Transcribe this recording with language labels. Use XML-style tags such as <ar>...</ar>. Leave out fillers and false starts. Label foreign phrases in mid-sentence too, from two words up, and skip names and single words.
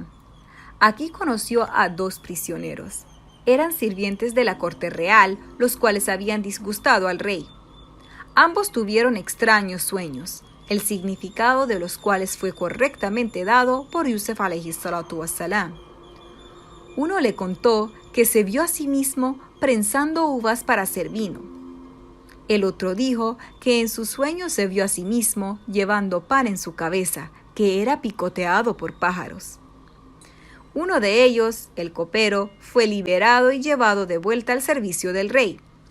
<es>Aquí conoció a dos prisioneros. Eran sirvientes de la corte real, los cuales habían disgustado al rey. Ambos tuvieron extraños sueños, el significado de los cuales fue correctamente dado por Yusuf</es> <ar>عليه الصلاة والسلام.</ar> <es>Uno le contó que se vio a sí mismo prensando uvas para hacer vino. El otro dijo que en su sueño se vio a sí mismo llevando pan en su cabeza, que era picoteado por pájaros. Uno de ellos, el copero, fue liberado y llevado de vuelta al servicio del rey.</es>